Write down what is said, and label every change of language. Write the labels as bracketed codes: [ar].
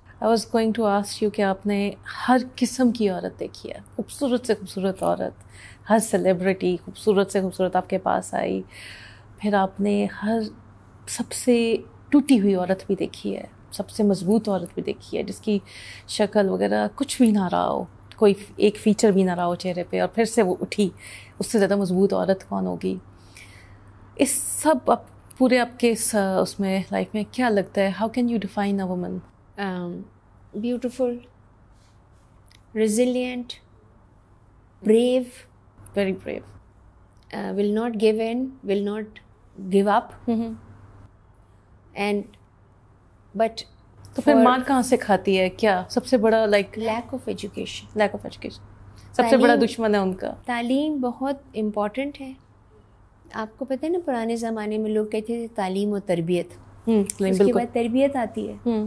[en] I was going to ask you [hi] कि आपने हर किस्म की औरत देखी है, खूबसूरत से खूबसूरत औरत, हर सेलिब्रिटी खूबसूरत से खूबसूरत आपके पास आई, फिर आपने हर सबसे टूटी हुई औरत भी देखी है, सबसे मजबूत औरत भी देखी है, जिसकी शक्ल वगैरह कुछ भी ना रहा हो, कोई एक फ़ीचर भी ना रहा हो चेहरे पे, और फिर से वो उठी. उससे ज़्यादा मजबूत औरत कौन होगी? इस सब पूरे आपके उसमें लाइफ में क्या लगता है, [en] How can you define a woman? Beautiful, resilient, brave, very brave, will not give in, will not give up, and but [hi] तो फिर मार कहाँ से खाती है? क्या सबसे बड़ा [en] lack of education, [hi] सबसे बड़ा दुश्मन है उनका? तालीम बहुत इम्पॉर्टेंट है. आपको पता है ना, पुराने ज़माने में लोग कहते थे तालीम और तरबियत, उसके बाद तरबियत आती है.